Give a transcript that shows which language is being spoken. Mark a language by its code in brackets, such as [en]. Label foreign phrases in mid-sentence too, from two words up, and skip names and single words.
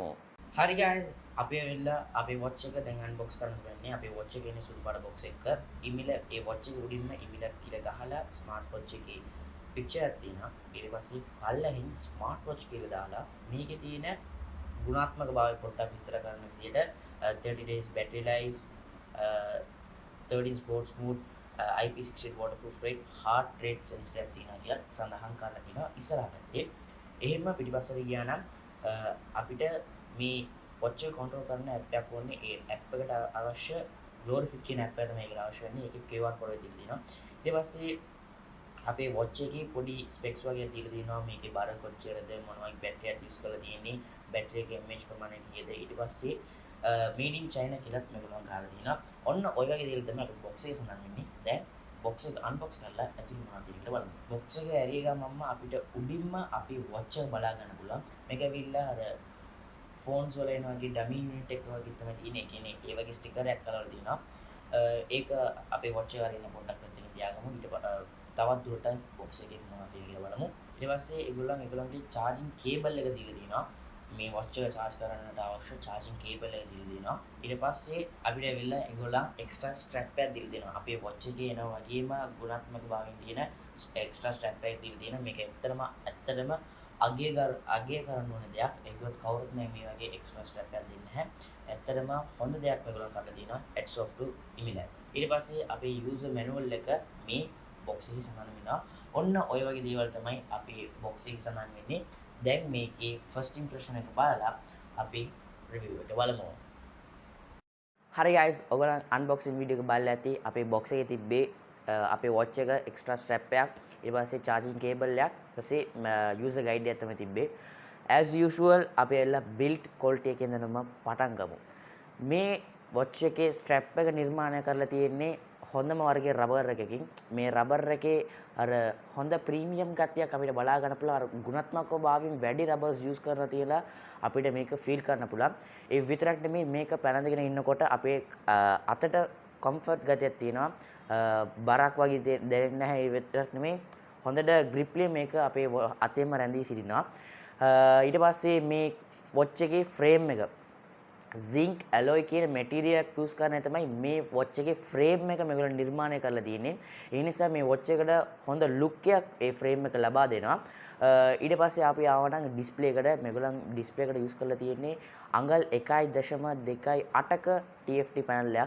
[si] හරි guys, අපි ඇවිල්ලා අපේ වොච් එක දැන් අන්බොක්ස් කරන්න ගන්නේ. අපේ වොච් එකේ ඉන්නේ සුදු පාට බොක්ස් එක. imilab ඒ වොච් එක උඩින්ම imilab කියලා ගහලා [en] smart watch [si] එකේ picture එකක් තියෙනවා. ඊට පස්සේ පල්ලෙහින් [en] smart watch [si] කියලා දාලා මේකේ තියෙන ගුණාත්මක භාවය පොඩ්ඩක් විස්තර කරන විදිහට [en] 30 days battery life, 13 sports mode, IP68 waterproof rate, heart rate sensor [si] එකක් තියෙනවා කියලා සඳහන් කරලා තියෙනවා ඉස්සරහ පැත්තේ. එහෙම පිටිපස්සට ගියා නම් අපිට මේ වොච් එක කන්ට්‍රෝල් කරන ඇප් එකක් ඕනේ. ඒ ඇප් එකට අවශ්‍ය glorific කියන ඇප් එක තමයි ඒකට අවශ්‍ය වෙන්නේ. ඒකේ [en] QR code [si] එක දීලා තියෙනවා. ඊට පස්සේ අපේ වොච් එකේ පොඩි ස්පෙක්ස් වගේ දීලා තියෙනවා. මේකේ බර කොච්චරද, මොනවා බැටරියක් යූස් කරලා තියෙන්නේ, බැටරි එකේ mAh ප්‍රමාණය කීයද. ඊට පස්සේ [en] made in China [si] කියලාත් මේගොල්ලෝ ගහලා තියෙනවා. ඔන්න ඔය වගේ දේවල් තමයි අපේ බොක්ස් එකේ සඳහන් වෙන්නේ. දැන් බොක්ස් එක අන්බොක්ස් කරලා ඇතුළේ මොනවද තියෙන්නේ කියලා බලමු. බොක්ස් එක ඇරිය ගමන්ම අපිට උඩින්ම අපි වොච් එක බලා ගන්න පුළුවන්. මේක ඇවිල්ලා අර ෆෝන්ස් වල එන වගේ [en] dummy unit [si] එක වගේ තමයි තියෙන්නේ. ඒ කියන්නේ ඒ වගේ ස්ටිකර් එකක් කරලා තියෙනවා. ඒක අපේ වොච් එක අරින්න පොඩ්ඩක් පැත්තකින් තියාගමු. ඊට තවත් දුරට බොක්ස් එකේ මොනවද තියෙන්නේ කියලා බලමු. ඊට පස්සේ ඒගොල්ලන්ගේ [en] charging cable [si] එක දීලා තියෙනවා. මේ වොච් එක charge කරන්නට අවශ්‍ය [en] charging cable [si] එක දීලා දෙනවා. ඊට පස්සේ අපිට ඇවිල්ලා ඒගොල්ලන් [en] extra strap [si] එකක් දීලා දෙනවා. අපේ වොච් එකේ එන වගේම ගුණාත්මක භාවයෙන් තියෙන [en] extra strap [si] එකක් දීලා දෙනවා. මේක ඇත්තටම අගය කරන්න ඕන දෙයක්. ඒකවත් කවුරුත් මේ වගේ [en] extra strap [si] එකක් දෙන්නේ නැහැ. ඇත්තටම හොඳ දෙයක් මේගොල්ලන් කරලා තියෙනවා. [en] hats off to imilab. [si] ඊට පස්සේ අපේ [en] user manual [si] එක මේ බොක්ස් එකේ සඳහන් වෙනවා. ඔන්න ඔය වගේ දේවල් තමයි අපේ බොක්ස් එකේ සඳහන් වෙන්නේ. දැන් මේකේ [en] first impression [si] එක බලලා අපි රිවිව් එක බලමු. හරි guys, ඔයගොල්ලන් [en] unboxing video [si] එක බලලා ඇති. අපේ බොක්ස් එකේ තිබ්බේ අපේ වොච් එක [en] extra strap [si] එකක්, ඊට පස්සේ [en] charging cable [si] එකක්, ඊට පස්සේ [en] user guide [si] එකක් තමයි තිබ්බේ. [en] as usual [si] අපි එල්ල [en] build quality [si] එකෙන් දෙනම පටන් ගමු. මේ වොච් එකේ ස්ට්‍රැප් එක නිර්මාණය කරලා තියෙන්නේ හොඳම වර්ගයේ රබර් එකකින්. මේ රබර් එකේ අර හොඳ ප්‍රීමියම් ගතියක් අපිට බලා ගන්න පුළුවන්. අර ගුණාත්මක භාවයෙන් වැඩි [en] rubbers use [si] කරලා තියලා අපිට මේක ෆීල් කරන්න පුළුවන්. ඒ විතරක් නෙමෙයි මේක පැනඳගෙන ඉන්නකොට අපේ අතට කම්ෆර්ට් ගතියක් තියෙනවා. බරක් වගේ දැනෙන්නේ නැහැ. ඒ විතරක් නෙමෙයි හොඳට ග්‍රිප්ලි මේක අපේ අතේම රැඳී සිටිනවා. ඊට පස්සේ මේ වොච් එකේ ෆ්‍රේම් එක [en] zinc alloy [si] කියන මැටීරියල් එකක් යූස් කරන තමයි මේ වොච් එකේ ෆ්‍රේම් එක මේගොල්ලෝ නිර්මාණය කරලා තියෙන්නේ. ඒ නිසා මේ වොච් එකට හොඳ ලුක් එකක් ඒ ෆ්‍රේම් එක ලබා දෙනවා. ඊට පස්සේ අපි ආවනම් ඩිස්ප්ලේ එකට මේගොල්ලන් ඩිස්ප්ලේ එකට යූස් කරලා තියෙන්නේ අඟල් 1.28ක [en] TFT panel [si] එකක්.